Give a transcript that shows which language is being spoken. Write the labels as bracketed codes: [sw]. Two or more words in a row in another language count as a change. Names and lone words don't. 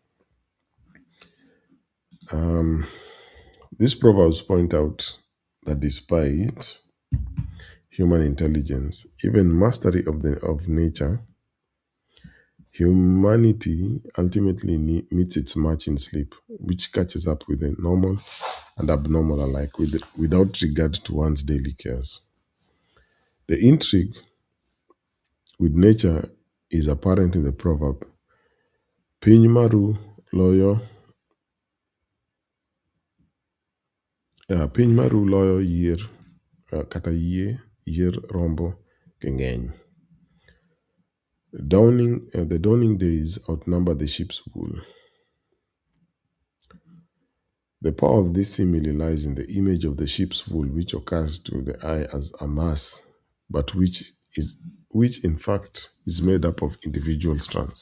[en] These proverbs point out that despite human intelligence, even mastery of nature, humanity ultimately meets its match in sleep, which catches up with the normal and abnormal alike without regard to one's daily cares. The intrigue with nature is apparent in the proverb, [luo] Pinymaru loyo yier kata yier rombo kengeny. [en] The dawning days outnumber the sheep's wool. The power of this simile lies in the image of the sheep's wool, which occurs to the eye as a mass, but which in fact is made up of individual strands.